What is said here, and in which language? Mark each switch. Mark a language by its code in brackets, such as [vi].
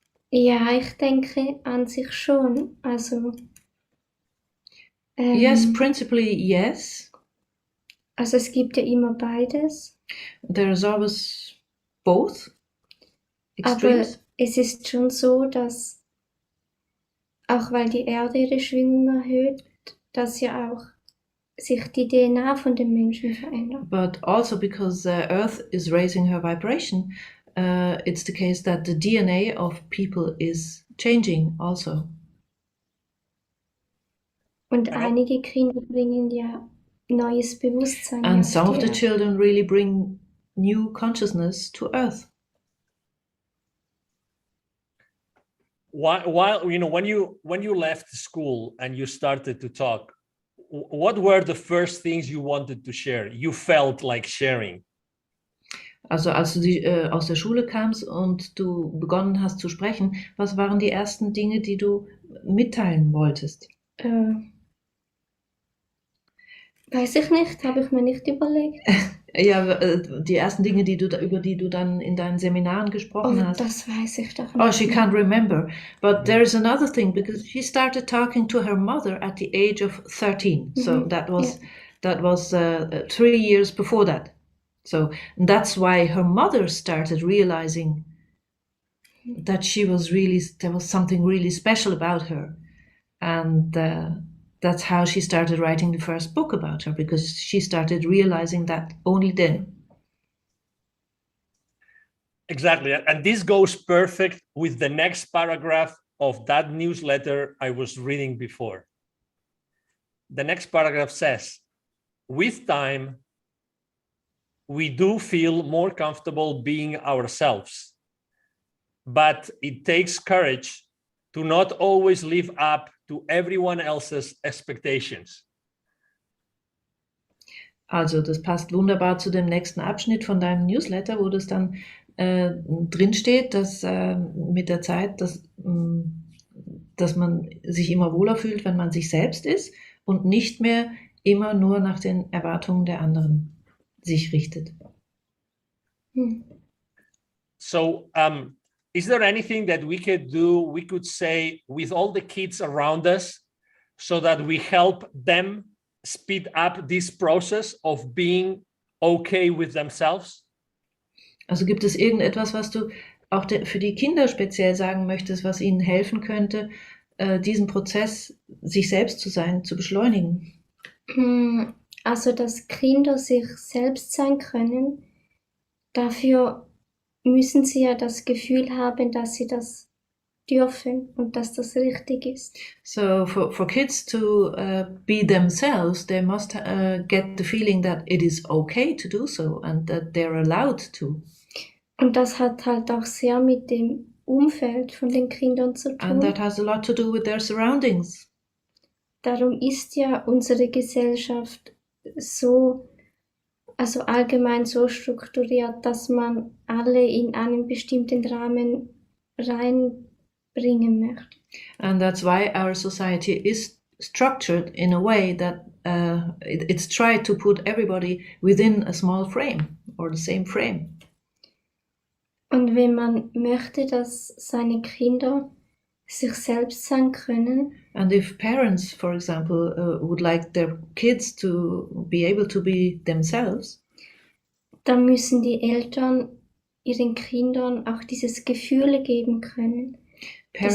[de] Ja, ich denke an sich schon. Also [en] Yes, principally yes. [de] Also es gibt ja immer beides. [en] There is always both extremes. [de] Aber es ist schon so, dass auch weil die Erde ihre Schwingung erhöht, dass ja auch sich die DNA von den Menschen verändert. [en] But also because Earth is raising her vibration, it's the case that the DNA of people is changing also. [de] Und einige Kinder bringen ja neues Bewusstsein. [en] And some of the children really bring new consciousness to Earth. While when you left school and you started to talk, what were the first things you wanted to share? You felt like sharing. [de] Also als du aus der Schule kamst und du begonnen hast zu sprechen, was waren die ersten Dinge, die du mitteilen wolltest? Weiß ich nicht, habe ich mir nicht überlegt. Ja, die ersten Dinge, über die du dann in deinen Seminaren gesprochen hast. Das weiß ich doch nicht. [en] Oh, she can't remember. But there is another thing, because she started talking to her mother at the age of 13. So that was 3 years before that. So that's why her mother started realizing that there was something really special about her. And that's how she started writing the first book about her, because she started realizing that only then. Exactly. And this goes perfect with the next paragraph of that newsletter I was reading before. The next paragraph says, with time, we do feel more comfortable being ourselves, but it takes courage to not always live up to everyone else's expectations. [de] Also das passt wunderbar zu dem nächsten Abschnitt von deinem Newsletter, wo das dann drin steht, dass mit der Zeit, dass man sich immer wohler fühlt, wenn man sich selbst ist und nicht mehr immer nur nach den Erwartungen der anderen sich richtet. [en] So, is there anything that we could say with all the kids around us so that we help them speed up this process of being okay with themselves? [de] Also gibt es irgendetwas, was du auch für die Kinder speziell sagen möchtest, was ihnen helfen könnte, diesen Prozess, sich selbst zu sein, zu beschleunigen? Also, dass Kinder sich selbst sein können, dafür müssen sie ja das Gefühl haben, dass sie das dürfen und dass das richtig ist. [en] So for kids to be themselves, they must get the feeling that it is okay to do so and that they're allowed to. [de] Und das hat halt auch sehr mit dem Umfeld von den Kindern zu [en] And that [de] tun. [en] has a lot to do with their surroundings. [de] Darum ist ja unsere Gesellschaft so, also allgemein so strukturiert, dass man alle in einen bestimmten Rahmen reinbringen möchte. [en] And that's why our society is structured in a way that it's tried to put everybody within a small frame or the same frame. [de] Und wenn man möchte, dass seine Kinder sich selbst sein können, [en] And if parents, for example, would like their kids to be able to be themselves, [de] dann müssen die Eltern ihren Kindern auch dieses Gefühl geben können, dass